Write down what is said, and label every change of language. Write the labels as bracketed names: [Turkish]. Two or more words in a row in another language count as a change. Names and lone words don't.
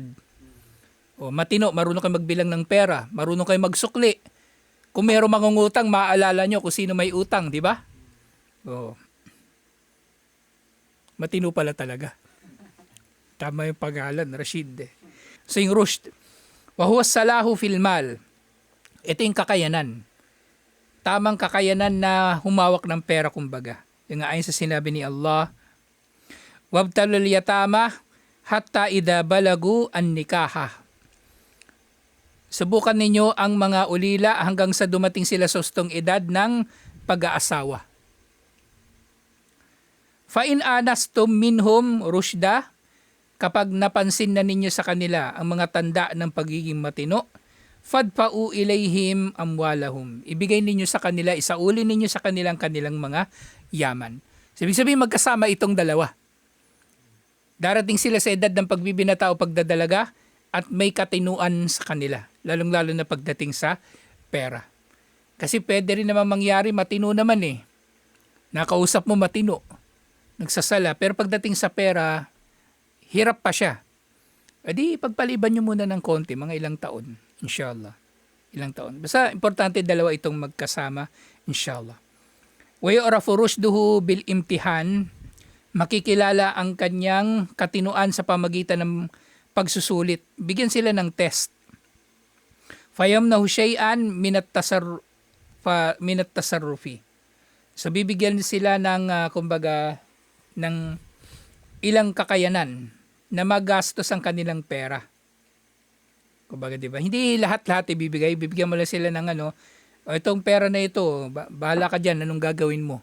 [Filipino] O, matino, marunong kayo magbilang ng pera, marunong kayo magsukli. Kung mayroong mangungutang, maaalala nyo kung sino may utang, di ba? O, matino pala talaga. Tama yung pangalan, Rashid. So yung [Arabic] رشد وهو الصلاح في المال. [Filipino] Ito yung kakayanan. Tamang kakayanan na humawak ng pera, kumbaga. Yung ayon sa sinabi ni Allah, [Arabic] وابتلوا اليتامى حتى إذا بلغوا النكاح. [Filipino] Subukan ninyo ang mga ulila hanggang sa dumating sila sa hustong edad ng pag-aasawa. [Arabic] فإن آنستم منهم رشدا, [Filipino] kapag napansin na ninyo sa kanila ang mga tanda ng pagiging matino, [Arabic] فادفعوا إليهم أموالهم. [Filipino] Ibigay ninyo sa kanila, isauli ninyo sa kanilang mga yaman. Ibig sabihin magkasama itong dalawa. Darating sila sa edad ng pagbibinata o pagdadalaga at may katinuan sa kanila, lalong-lalo na pagdating sa pera. Kasi pwede rin naman mangyari, matino naman eh. Nakausap mo matino, nagsasala, pero pagdating sa pera, hirap pa siya. E di, pagpaliban nyo muna ng konti, mga ilang taon, inshallah. Ilang taon. Basta, importante dalawa itong magkasama, inshallah. [Arabic] ويعرف رشده بالامتحان, [Filipino] makikilala ang kanyang katinuan sa pamagitan ng pagsusulit. Bigyan sila ng test. [Arabic] فيمنحه شيئا من التصرف. [Filipino] So bibigyan sila ng kumbaga ng ilang kakayanan na magastos ang kanilang pera. Kumbaga, 'di ba? Hindi lahat-lahat ibibigay, bibigyan mo lang sila ng o itong pera na ito, bahala ka diyan, anong gagawin mo?